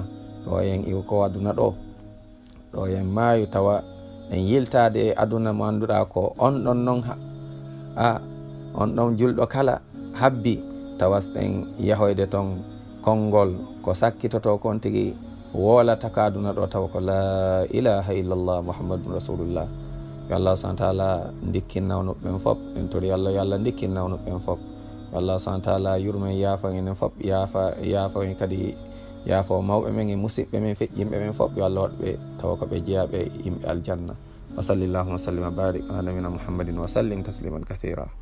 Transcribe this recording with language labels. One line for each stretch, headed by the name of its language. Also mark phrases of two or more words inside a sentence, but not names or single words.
Fula: ɗo en iwo ko aduna ɗo en maayu tawa en yiltade e aduna mo annduɗa ko on ɗon noon on ɗon julɗo kala habbi tawas ɗen yahoyde ton konngol ko sakkitoto kon tigi wolata ka aduna ɗo tawa ko
Arabic: لا إله إلا الله محمد رسول الله.
Fula: Yo Allah
Arabic: سبحانه وتعالى
Fula: ndikkinnawno ɓen fof en tori Allah, yo Allah ndikkinnawno ɓen fof. Yo Allah
Arabic: سبحانه وتعالى
Fula: yurmen yaafa enen fof, yaafa en kadi yaafo mawɓe men e musidɓe men feƴƴimɓe men fof. Yo Allah waɗɓe tawa ko ɓe jeeyaɓe yimɓe aljanna.
Arabic: وصلى الله وسلم وبارك على نبينا محمد وسلم تسليما كثيرا.